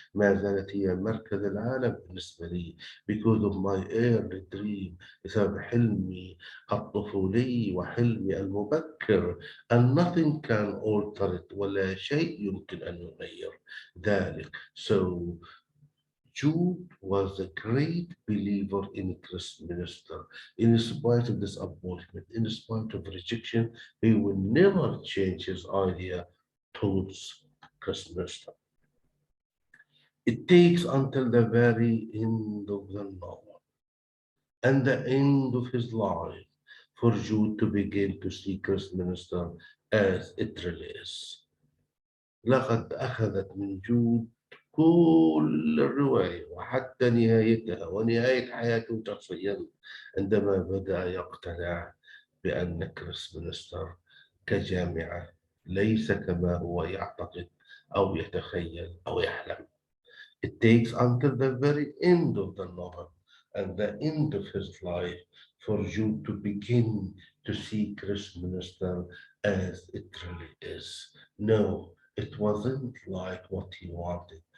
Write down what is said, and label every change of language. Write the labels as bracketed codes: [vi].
[ar] ما زالت هي مركز العالم بالنسبة لي. [en] Because of my early dream، [ar] بسبب حلمي الطفولي وحلمي المبكر. [en] And nothing can alter it، [ar] ولا شيء يمكن أن يغير ذلك. [en] So Jude was a great believer in Christminster. In spite of disappointment, in spite of rejection, he will never change his idea towards Christminster. It takes until the very end of the novel and the end of his life for Jude to begin to see Christminster as it really is. [ar] لقد أخذت من جود كل الرواية وحتى نهايتها ونهاية حياته شخصيا، عندما بدأ يقتنع بأن كريستمنستر كجامعة ليس كما هو يعتقد أو يتخيل أو يحلم. [en] It takes until the very end of the novel and the end of his life for Jude to begin to see Christminster as it really is. No, it wasn't like what he wanted.